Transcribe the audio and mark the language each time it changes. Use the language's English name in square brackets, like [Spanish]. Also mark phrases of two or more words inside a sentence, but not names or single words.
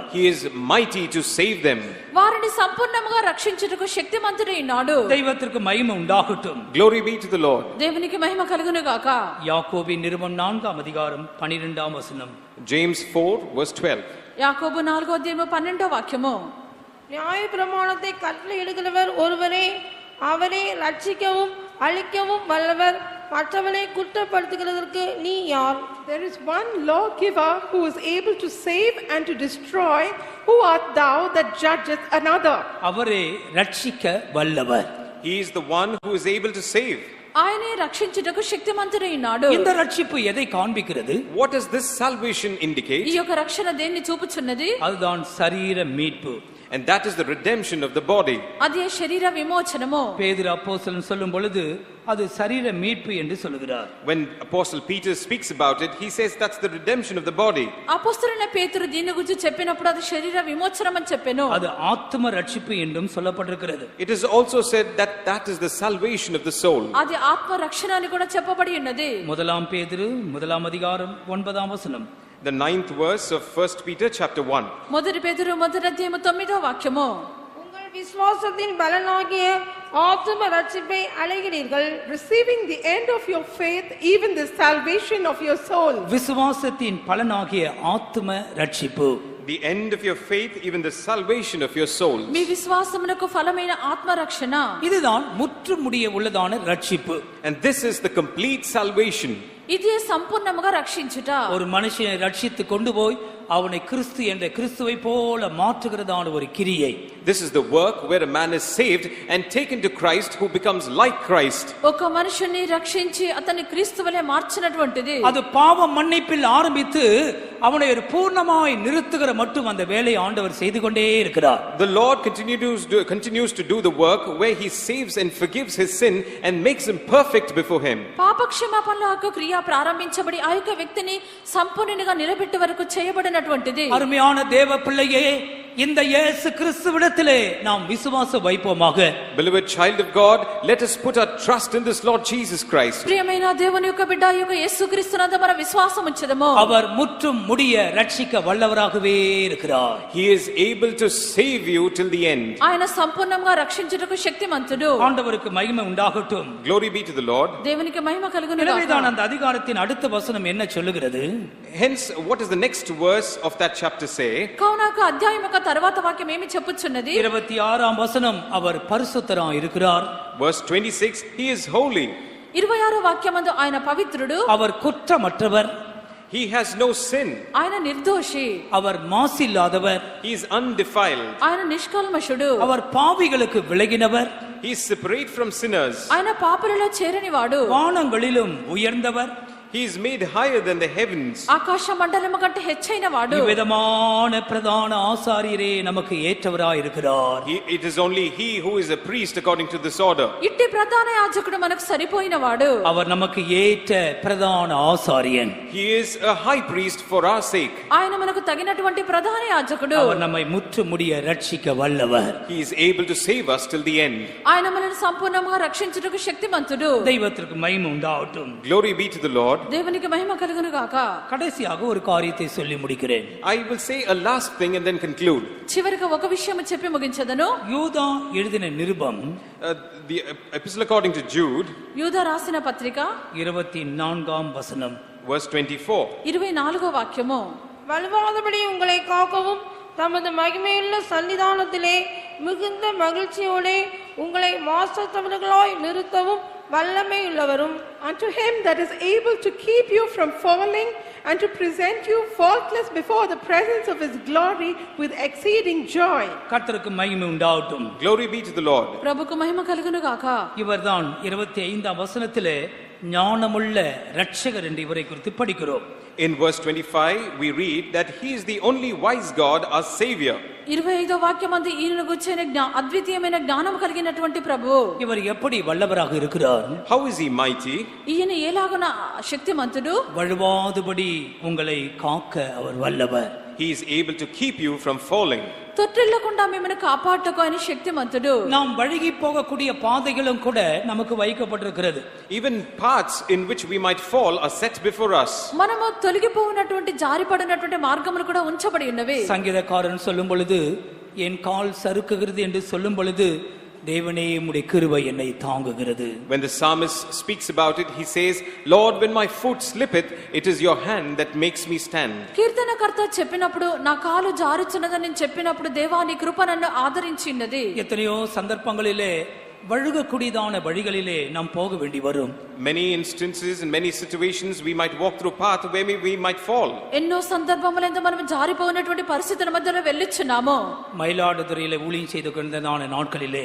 [English] He is mighty to save them. [Telugu] వారిని సంపూర్ణముగా రక్షించుటకు శక్తిమంతుడై ఉన్నాడు. [Tamil] தெய்வத்திற்கு மகிமை உண்டாகட்டும். [English] Glory be to the Lord. [Telugu] దేవునికి మహిమ కలుగును గాక. [Tamil] யாக்கோபின் நிருபம் 4ஆம் அதிகாரம் 12ஆம் வசனம். [English] James 4 verse 12. [Telugu] యాకోబు 4వ అధ్యాయము 12వ వాక్యము. [Tamil] நியாய பிரமாணத்தை கட்டளையிடுகிறவர் ஒருவரே, அவரே ரட்சிக்கவும் அழிக்கவும் வல்லவர். மற்றவனை குற்றப்படுத்துகிறதற்கு நீ யார்? [English] There is one lawgiver who is able to save and to destroy. Who art thou that judgeth another? [Tamil] அவரே ரட்சிக்க வல்லவர். [English] He is the one who is able to save. [Telugu] ఆయనే రక్షించుటకు శక్తిమంతుడై ఉన్నాడు. [Tamil] இந்த ரட்சிப்பு எதை காண்பிக்கிறது? [English] What does this salvation indicate? [Telugu] ఈ యొక్క రక్షణ దేన్ని చూపుచున్నది? [Tamil] அதுதான் சரீர மீட்பு. [English] And that is the redemption of the body. [Telugu] అదే శరీర విమోచనము. [Tamil] பேதுரு அப்போஸ்தலன் சொல்லும் பொழுது அது சரீர மீட்பு என்று சொல்கிறார். [English] When Apostle Peter speaks about it, he says that's the redemption of the body. [Telugu] అపోస్తలుడైన పేతురు దీని గురించి చెప్పినప్పుడు అది శరీర విమోచనం అని చెప్పెను. [Tamil] அது ஆத்ம ரட்சிப்பு என்றும் சொல்லப்பட்டிருக்கிறது. [English] It is also said that that is the salvation of the soul. [Telugu] అది ఆత్మ రక్షణ అని కూడా చెప్పబడి ఉన్నది. [Tamil] முதலாம் பேதுரு 1ஆம் அதிகாரம் 9ஆம் வசனம். [English] The 9th verse of 1 Peter chapter 1. [Telugu] మొదటి పేతురు 1వ అధ్యాయము 9వ వాక్యము. [Tamil] உங்கள் விசுவாசத்தின் பலனாகிய ஆத்தும ரட்சிப்பை அடைகிறீர்கள். [English] Receiving the end of your faith, even the salvation of your soul. [Tamil] விசுவாசத்தின் பலனாகிய ஆத்ம ரட்சிப்பு. [English] The end of your faith, even the salvation of your soul. [Telugu] మీ విశ్వాసమునకు ఫలమైన ఆత్మ రక్షణ. [Tamil] இதுதான் முற்றுமுடிய உள்ளதான ரட்சிப்பு. [English] And this is the complete salvation. [Telugu] ఇదే సంపూర్ణముగా రక్షించుట. [Tamil] ஒரு மனுஷனை ரட்சித்து கொண்டு போய் அவனை கிறிஸ்து என்ற கிறிஸ்துவை போல மாற்றுகிறதான ஒரு கிரியை. [English] This is the work where a man is saved and taken to Christ, who becomes like Christ. [Telugu] ఒక మనుషుని రక్షించి అతని క్రీస్తువలే మార్చినటువంటిది. [Tamil] அது பாவ மன்னிப்பில் ஆரம்பித்து அவனை ஒரு பூர்ணமாய் நிறுத்துகிற மட்டும் அந்த வேலையை ஆண்டவர் செய்து கொண்டே இருக்கிறார். [English] The Lord continues to do the work where he saves and forgives his sin and makes him perfect before him. [Telugu] పాప క్షమాపణల యొక్క క్రియ ప్రారంభించబడి ఆ యొక్క వ్యక్తిని సంపూర్ణంగా నిలబెట్టే వరకు చేయబడినటువంటిది. [Tamil] அருமையான தேவ பிள்ளையே, இந்த இயேசு கிறிஸ்துவிடத்திலே நாம் விசுவாசம் வைப்போமாக. [English] Beloved child of God, let us put our trust in this Lord Jesus Christ. [Telugu] ప్రియమైన దేవుని యొక్క బిడ్డ యొక్క యేసుక్రీస్తునందు మన విశ్వాసం ఉంచుదము. [Tamil] அவர் முற்றும் முடிய ரட்சிக்க வல்லவராகவே இருக்கிறார். [English] He is able to save you till the end. [Telugu] ఆయన సంపూర్ణంగా రక్షించుటకు శక్తిమంతుడు. [Tamil] ஆண்டவருக்கு மகிமை உண்டாகட்டும். [English] Glory be to the Lord. [Telugu] దేవునికి మహిమ కలుగును గాక. [Tamil] எனவேதான் அந்த அதிகாரத்தின் அடுத்த வசனம் என்ன சொல்லுகிறது? [English] Hence, what does the next verse of that chapter say? [Telugu] కౌనక అధ్యాయం యొక్క తర్వాత వాక్యం ఏమి చెప్పుచున్నది? [Tamil] 26ஆம் வசனம், அவர் பரிசுத்தராய் இருக்கிறాர். [English] Verse 26, he is holy. [Telugu] 26వ వాక్యమందు ఆయన పవిత్రుడు. [Tamil] அவர் குற்றமற்றவர். [English] He has no sin. [Telugu] ఆయన నిర్దోషి. [Tamil] அவர் மாசில்லாதவர். [English] He is undefiled. [Telugu] ఆయన నిష్కల్మషుడు. [Tamil] அவர் பாவிகளுக்கு விலகினவர். [English] He is separate from sinners. [Telugu] ఆయన పాపులలో చేరనివాడు. [Tamil] வானங்களிலும் உயர்ந்தவர். [English] He is made higher than the heavens. [Telugu] ఆకాశ మండలము కంటే హెచ్చైన వాడు. [Tamil] விதமான பிரதான ஆசாரியரே நமக்கு ஏற்றவராய் இருக்கிறார். [English] It is only he who is a priest according to this order. [Telugu] ఇట్టి ప్రధాన యాజకుడు మనకు సరిపోయిన వాడు. [Tamil] அவர் நமக்கு ஏற்ற பிரதான ஆசாரியன். [English] He is a high priest for our sake. [Telugu] ఆయన మనకు తగినటువంటి ప్రధాన యాజకుడు. [Tamil] அவர் நம்மை முற்றுமுடிய ரட்சிக்க வல்லவர். [English] He is able to save us till the end. [Telugu] ఆయన మనల్ని సంపూర్ణంగా రక్షించుటకు శక్తిమంతుడు. [Tamil] தெய்வத்திற்கு மகிமை உண்டாகட்டும். [English] Glory be to the Lord. [Telugu] దేవునికి మహిమ కలుగును గాక. [Tamil] கடைசியாக ஒரு காரியத்தை சொல்லி முடிக்கிறேன். [English] I will say a last thing and then conclude. [Telugu] చివరిగా ఒక విషయం చెప్పి ముగించదను. [Tamil] யூதா எழுதின நிருபம் [English] The epistle according to Jude, [Telugu] యూదా రాసిన పత్రిక [Tamil] 24ஆம் வசனம், [English] verse 24. [Telugu] 24వ వాక్యము. [Tamil] வலுவாதபடி உங்களை காக்கவும் தமது மகிமையுள்ள சன்னிதானத்திலே மிகுந்த மகிழ்ச்சியோடே உங்களை மாசத்தவர்களாய் நிறுத்தவும் வல்லமை உள்ளவரும். [English] Unto him that is able to keep you from falling and to present you faultless before the presence of his glory with exceeding joy. [Tamil] கர்த்தருக்கு மகிமை உண்டாகட்டும். [English] Glory be to the Lord. [Telugu] ప్రభుకు మహిమ కలుగును గాక. [Tamil] இவர்தான் 25ஆம் வசனத்திலே ஞானமுள்ள இரட்சகர் என்று இவரை குறித்து படிக்கிறோம். [English] In verse 25, we read that He is the only wise God, our Savior. [Telugu] 25వ వాక్యమందు ఈయనను గుర్చిన అద్వితీయమైన జ్ఞానం కలిగినటువంటి ప్రభువు. [Tamil] இவர் எப்படி வல்லவராக இருக்கிறார்? [English] How is He mighty? [Telugu] ఈయన ఎలాగున శక్తిమంతుడు? [Tamil] வழுவாதபடி உங்களை காக்க அவர் வல்லவர். [English] He is able to keep you from falling. [Telugu] తొట్టిల్లకుండా మిమ్మల్ని కాపాడటకు ఆయన శక్తిమంతుడు. [Tamil] நாம் வழுகி போகக்கூடிய பாதைகளும் கூட நமக்கு வைக்கப்பட்டிருக்கிறது. [English] Even paths in which we might fall are set before us. [Telugu] మనము తొలగిపోయినటువంటి జారిపడినటువంటి మార్గములు కూడా ఉంచబడి ఉన్నవి. [Tamil] சங்கீதக்காரன் சொல்லும் பொழுது என் கால் சறுக்குகிறது என்று சொல்லும் பொழுது தேவனே உம்முடைய கிருபை என்னை தாங்குகிறது. [English] When the psalmist speaks about it, he says, Lord, when my foot slippeth, it is your hand that makes me stand. [Telugu] కీర్తనకర్త చెప్పినప్పుడు నా కాలు జారుచున్నదని చెప్పినప్పుడు దేవా నీ కృప నన్ను ఆదరించినది. [Tamil] எத்தனையோ சந்தர்ப்பங்களிலே வழுகக்கூடியதான வழிகளிலே நாம் போக வேண்டி வரும். [English] Many instances and many situations we might walk through path where we might fall. [Telugu] ఎన్నో సందర్భములందు మనం జారిపోయినటువంటి పరిస్థితుల మధ్యలో వెళ్ళుచున్నాము. [Tamil] மயிலாடுதுறையிலே ஊழியம் செய்து கொண்டதான நாட்களிலே,